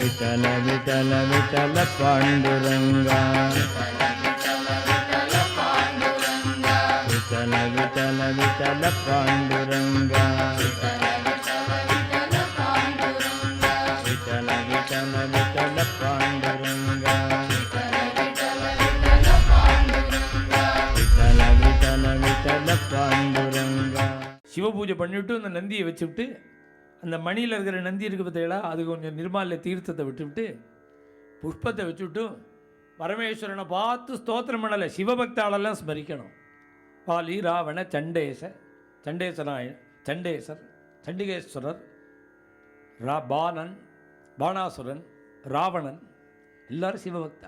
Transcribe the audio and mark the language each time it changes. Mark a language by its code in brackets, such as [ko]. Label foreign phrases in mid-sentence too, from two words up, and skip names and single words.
[mr] विठल विठल विठल पांडुरंगा विठल विठल विठल पांडुरंगा विठल विठल विठल पांडुरंगा विठल विठल विठल पांडुरंगा. [ta] சிவபூஜை பண்ணிவிட்டு அந்த நந்தியை வச்சுவிட்டு அந்த மணியில் இருக்கிற நந்தி இருக்குது பார்த்தீங்களா, அது கொஞ்சம் நிர்மால்ய தீர்த்தத்தை விட்டுவிட்டு புஷ்பத்தை வச்சுவிட்டு பரமேஸ்வரனை பார்த்து ஸ்தோத்திரம் பண்ணலை, சிவபக்தாளெல்லாம் ஸ்மரிக்கணும். பாலி ராவண சண்டேசர் சண்டிகேஸ்வரர் பாணன் பாணாசுரன் ராவணன் எல்லாரும் சிவபக்தாள்.